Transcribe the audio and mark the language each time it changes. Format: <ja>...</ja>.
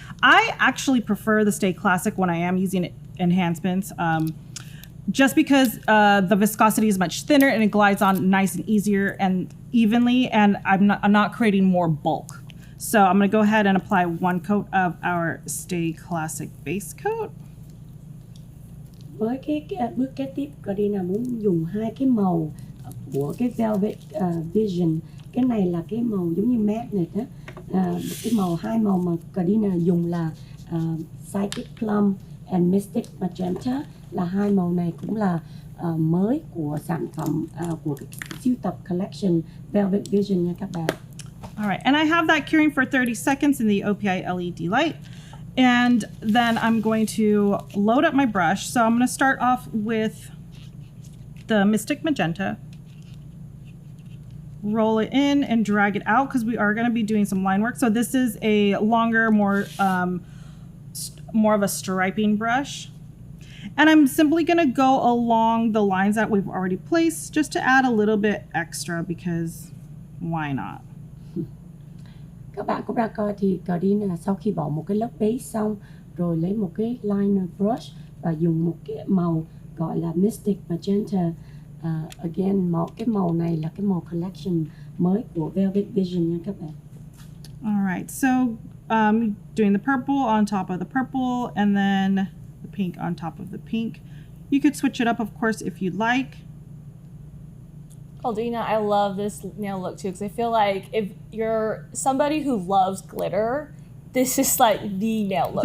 <en>I actually prefer the Stay Classic when I am using enhancements, just because the viscosity is much thinner and it glides on nice and easier and evenly, and I'm not creating more bulk. So I'm going to go ahead and apply one coat of our Stay Classic base coat.</en> <vi>Với cái bước kế tiếp, Cardina muốn dùng hai cái màu của cái Velvet Vision. Cái này là cái màu giống như magnet á. Cái màu, hai màu mà Cardina dùng là Psychic Plum and Mystic Magenta, là hai màu này cũng là mới của sản phẩm của cái sưu tập collection Velvet Vision nha các bạn.</vi> <en>All right, and I have that curing for 30 seconds in the OPI LED light. And then I'm going to load up my brush. So I'm going to start off with the Mystic Magenta. Roll it in and drag it out because we are going to be doing some line work. So this is a longer, more of a striping brush. And I'm simply going to go along the lines that we've already placed just to add a little bit extra, because why not?</en> <vi>Các bạn cũng đã coi thì Cardina sau khi bỏ một cái lớp base xong rồi lấy một cái liner brush và dùng một cái màu gọi là Mystic Magenta.</vi> <en>Again,</en> <vi>cái màu này là cái màu collection mới của Velvet Vision nha các bạn.</vi> <en>All right, so doing the purple on top of the purple and then the pink on top of the pink. You could switch it up, of course, if you'd like. Caldina, I love this nail look too, because I feel like if you're somebody who loves glitter, this is like the nail look.</en>